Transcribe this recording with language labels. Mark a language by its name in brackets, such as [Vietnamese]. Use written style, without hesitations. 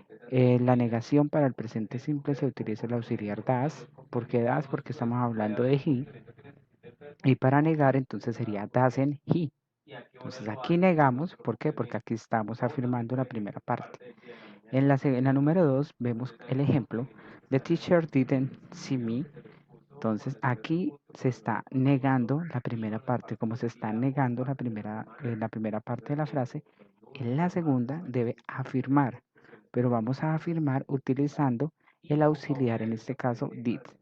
[Spanish] La negación para el presente simple se utiliza el auxiliar das. ¿Por qué das? Porque estamos hablando de he. Y para negar, entonces sería [English] doesn't he. [Spanish] Entonces aquí negamos, ¿por qué? Porque aquí estamos afirmando la primera parte. En la número 2 vemos el ejemplo. [English] The teacher didn't see me. [Spanish] Entonces aquí se está negando la primera parte. Como se está negando la primera parte de la frase, en la segunda debe afirmar. Pero vamos a afirmar utilizando el auxiliar, en este caso did.